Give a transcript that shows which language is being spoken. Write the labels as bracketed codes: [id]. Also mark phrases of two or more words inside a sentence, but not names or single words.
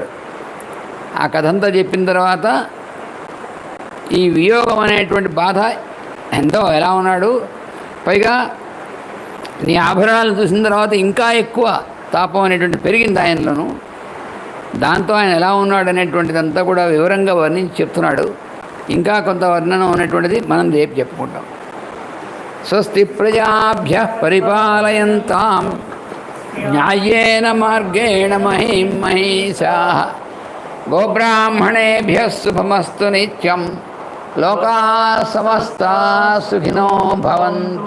[te] ఆ కథ అంతా చెప్పిన తర్వాత ఈ వియోగం అనేటువంటి బాధ ఎంతో ఎలా ఉన్నాడు, పైగా నీ ఆభరణాలను చూసిన తర్వాత ఇంకా ఎక్కువ తాపం అనేటువంటి పెరిగింది ఆయనలోను. దాంతో ఆయన ఎలా ఉన్నాడు అనేటువంటిది అంతా కూడా వివరంగా వర్ణించి చెప్తున్నాడు. ఇంకా కొంత వర్ణన ఉన్నటువంటిది మనం రేపు చెప్పుకుంటాం. [sa] స్వస్తి ప్రజాభ్యః పరిపాలయంతాం న్యాయేన మార్గేణ మహిం మహిషాః గోబ్రాహ్మణేభ్యः శుభమస్తు నిత్యం లోకాః సమస్తాః సుఖినో భవంతు.